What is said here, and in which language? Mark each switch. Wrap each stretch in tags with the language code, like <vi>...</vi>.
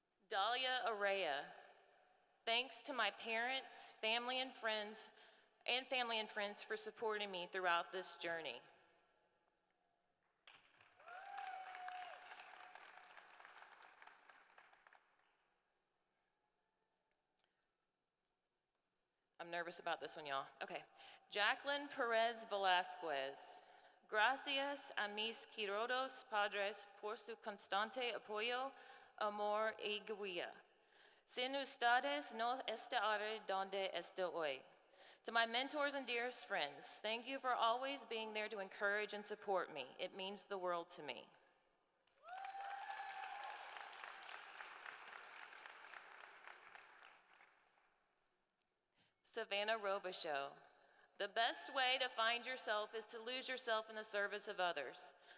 <en>Dahlia Araya. Thanks to my parents, family and friends for supporting me throughout this journey. I'm nervous about this one, y'all. Okay. Jacqueline Perez Velasquez.</en> <es>Gracias a mis queridos padres por su constante apoyo, amor y guía. Sin ustedes no estaré donde estoy hoy.</es> <en>To my mentors and dearest friends, thank you for always being there to encourage and support me. It means the world to me. Savannah Robichaux. The best way to find yourself is to lose yourself in the service of others.</en>